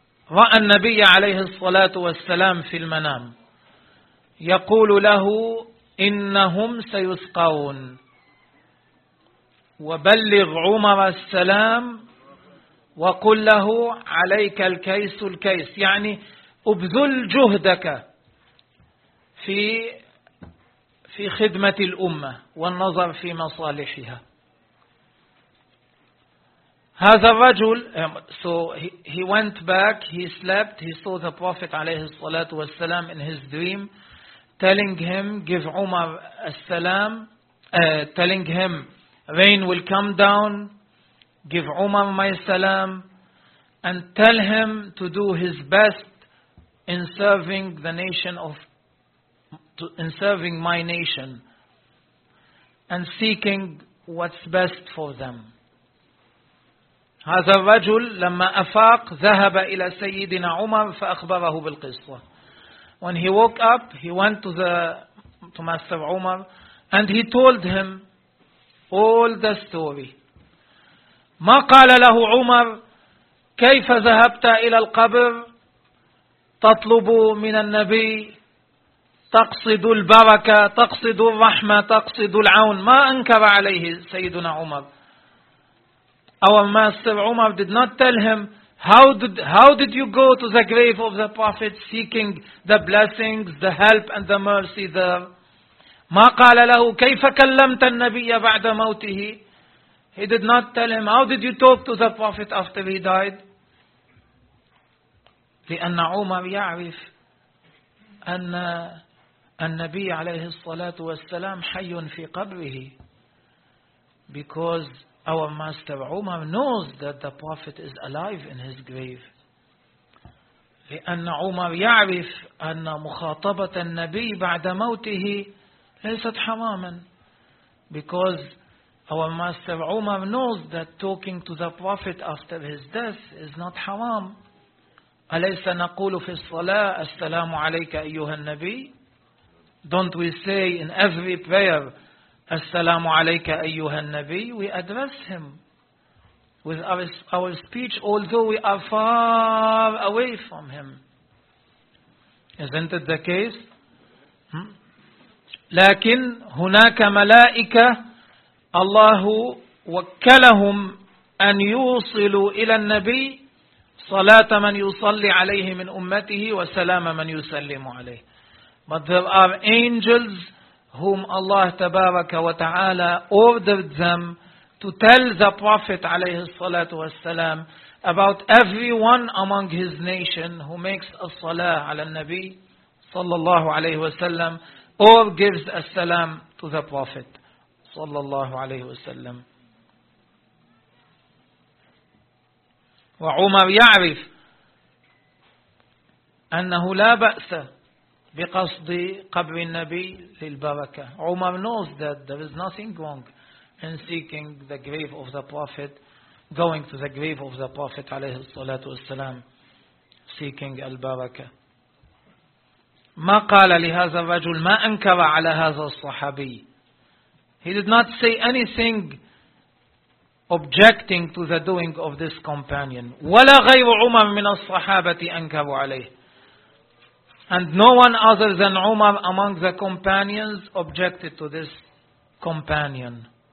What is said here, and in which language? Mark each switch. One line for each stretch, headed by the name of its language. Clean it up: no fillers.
Arabic: رأى النبي عليه الصلاة والسلام في المنام يقول له إنهم سيسقون وبلغ عمر السلام وقل له عليك الكيس الكيس يعني ابذل جهدك في خدمة الأمة والنظر في مصالحها. هذا الرجل.
English: So he went back, he slept, he saw the Prophet
Arabic: عليه الصلاة والسلام
English: in his dream telling him give Umar السلام, telling him rain will come down, give Umar my salam and tell him to do his best in serving the nation of in serving my nation and seeking what's best for them.
Arabic: هذا الرجل لما أفاق ذهب إلى سيدنا عمر فأخبره بالقصة.
English: When he woke up, he went to Master Umar and he told him all the story.
Arabic: ما قال له عمر كيف ذهبت إلى القبر تطلب من النبي تقصد البركة تقصد الرحمة تقصد العون. ما أنكر عليه سيدنا عمر.
English: Our Master Umar did not tell him how did you go to the grave of the Prophet seeking the blessings, the help and the mercy there.
Arabic: ما قال له كيف كلمت النبي بعد موته.
English: He did not tell him how did you talk to the Prophet after he died.
Arabic: لأن عمر يعرف أن النبي عليه الصلاة والسلام حي في قبره.
English: Because our Master Umar knows that the Prophet is alive in his grave.
Arabic: لأن عمر يعرف أن مخاطبة النبي بعد موته ليست حماما.
English: Because our Master Umar knows that talking to the Prophet after his death is not حرام.
Arabic: أليس نقول في الصلاة السلام عليك أيها النبي.
English: Don't we say in every prayer
Arabic: السلام عليك أيها النبي.
English: We address him with our speech although we are far away from him. Isn't it the case?
Arabic: لكن هناك ملائكة الله وكلهم أن يوصلوا إلى النبي صلاة من يصلي عليه من أمته وسلام من يسلم عليه.
English: But there are angels whom Allah
Arabic: تبارك وتعالى
English: ordered them to tell the Prophet
Arabic: عليه الصلاة والسلام
English: about everyone among his nation who makes a salah
Arabic: على النبي صلى الله عليه وسلم
English: or gives a salam to the Prophet
Arabic: صلى الله عليه وسلم. وعمر يعرف أنه لا بأس بقصد قبر النبي للبركة.
English: Umar knows that there is nothing wrong in seeking the grave of the Prophet, going to the grave of the Prophet
Arabic: عليه الصلاة والسلام,
English: seeking البركة.
Arabic: ما قال لهذا الرجل, ما أنكر على هذا الصحابي.
English: He did not say anything objecting to the doing of this companion.
Arabic: ولا غير عمر من الصحابة أنكروا عليه.
English: And no one other than Umar among the companions objected to this companion.